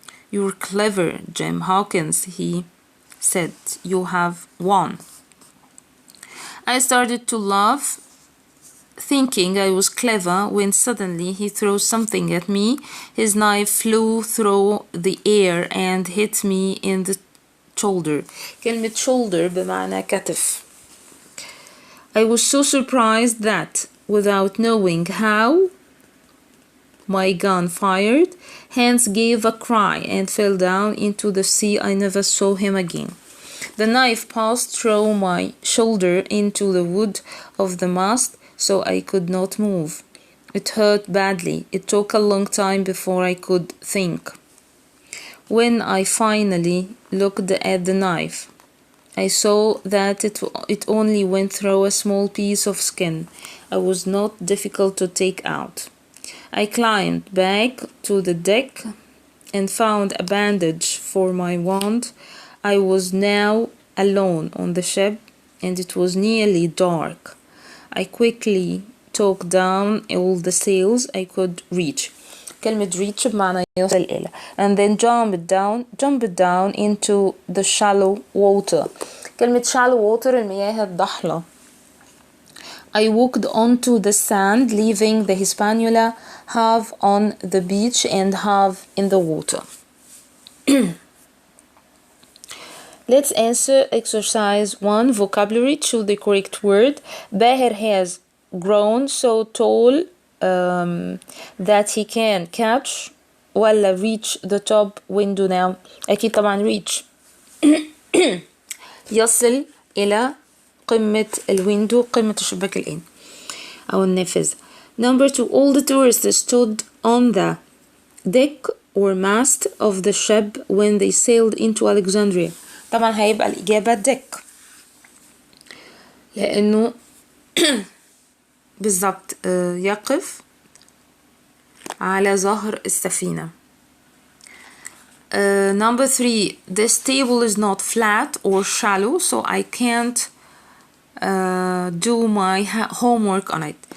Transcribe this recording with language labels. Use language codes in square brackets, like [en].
[en] You're clever, Jim Hawkins, he said. You have won. I started to laugh, thinking I was clever, when suddenly he threw something at me. His knife flew through the air and hit me in the shoulder. [ar] كلمة shoulder بمعنى كتف. [en] I was so surprised that, without knowing how, my gun fired. Hans gave a cry and fell down into the sea. I never saw him again. The knife passed through my shoulder into the wood of the mast, so I could not move. It hurt badly. It took a long time before I could think. When I finally looked at the knife, I saw that it only went through a small piece of skin. It was not difficult to take out. I climbed back to the deck and found a bandage for my wound. I was now alone on the ship and it was nearly dark. I quickly took down all the sails I could reach. [ar] كلمة reach بمعنى يصل إلى. [en] And then jumped down into the shallow water. [ar] كلمة [en] shallow water [ar] المياه الضحلة. [en] I walked onto the sand, leaving the Hispaniola half on the beach and half in the water. Let's answer exercise 1, vocabulary. Choose the correct word. Bahir has grown so tall that he can catch [ar] ولا [en] reach the top window now. [ar] أكيد طبعا reach. يصل إلى قمة الويندو، قمة الشباك الآن أو النافذة. [en] Number 2, all the tourists stood on the deck or mast of the ship when they sailed into Alexandria. [ar] طبعا هيبقى الإجابة deck لأنه بالضبط يقف على ظهر السفينة. [en] Number 3, this table is not flat or shallow, so I can't do my homework on it.